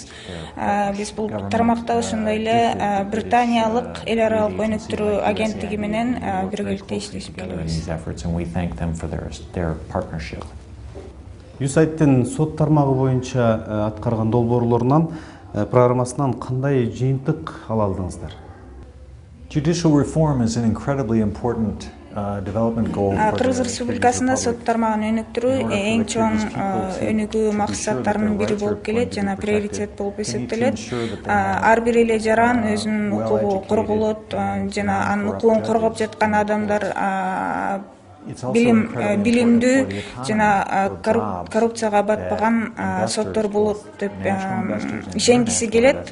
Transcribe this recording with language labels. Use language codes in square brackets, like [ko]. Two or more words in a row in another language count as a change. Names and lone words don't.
[ky] Биз бул тармакта ошондой эле британиялык эл аралык өнүктүрүү агенттиги менен биргеликте иштешип келебиз. USAID-тин сот тармагы боюнча аткарган долбоорлорунан программасынан кандай жыйынтык ала алдыңыздар? [en] Judicial reform is an incredibly important development goal. [ky] Кыргыз Республикасында сот тармагын өнүктүрүү эң чоң өнүгүү максаттарынын бири болуп келет жана приоритет болуп эсептелет. Ар бир эле жаран өзүнүн укугу корголот жана анын укугун коргоп жаткан адамдар билимдүү жана коррупцияга батпаган соттор болот деп ишенгиси келет.